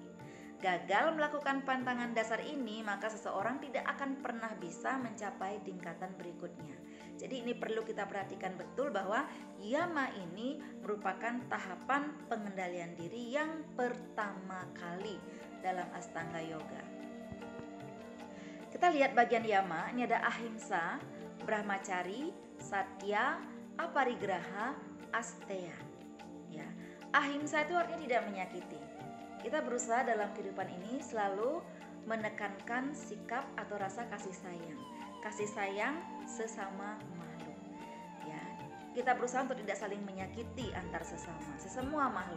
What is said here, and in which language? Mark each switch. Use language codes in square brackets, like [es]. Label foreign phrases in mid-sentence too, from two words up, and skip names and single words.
[id] Gagal melakukan pantangan dasar ini, maka seseorang tidak akan pernah bisa mencapai tingkatan berikutnya. Jadi ini perlu kita perhatikan betul bahwa yama ini merupakan tahapan pengendalian diri yang pertama kali dalam Astanga Yoga. Kita lihat bagian yama, ini ada ahimsa, brahmacari, satya, aparigraha, asteya. Ya, ahimsa itu artinya tidak menyakiti. Kita berusaha dalam kehidupan ini selalu menekankan sikap atau rasa kasih sayang sesama makhluk. Ya, kita berusaha untuk tidak saling menyakiti antar semua makhluk.